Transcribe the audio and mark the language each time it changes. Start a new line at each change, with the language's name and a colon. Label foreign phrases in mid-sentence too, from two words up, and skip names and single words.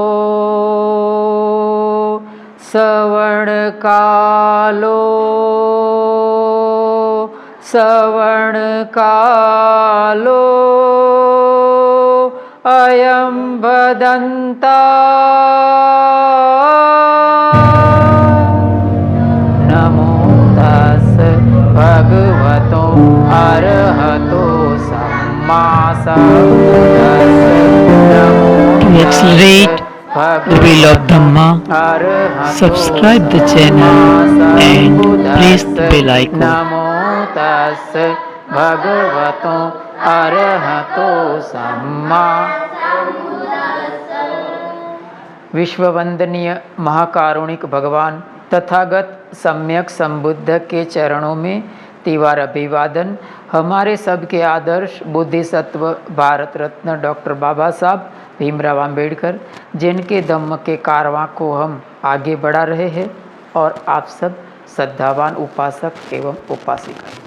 Pali: श्रवणकालो श्रवणकालो अयं भदन्ता नमो तस् भगवतो अरहतो सम्मा
English: To accelerate the wheel of Dhamma, subscribe the channel and press the bell icon.
Pali: नमो तस् भगवतो अरहतो सम्मा।
Hindi: विश्ववंदनीय महाकारुणिक भगवान तथागत सम्यक संबुद्ध के चरणों में तिवार अभिवादन। हमारे सबके आदर्श बुद्धिसत्व भारत रत्न डॉक्टर बाबा साहब भीमराव अंबेडकर, जिनके धम्म के कारवां को हम आगे बढ़ा रहे हैं, और आप सब श्रद्धावान उपासक एवं उपासिका।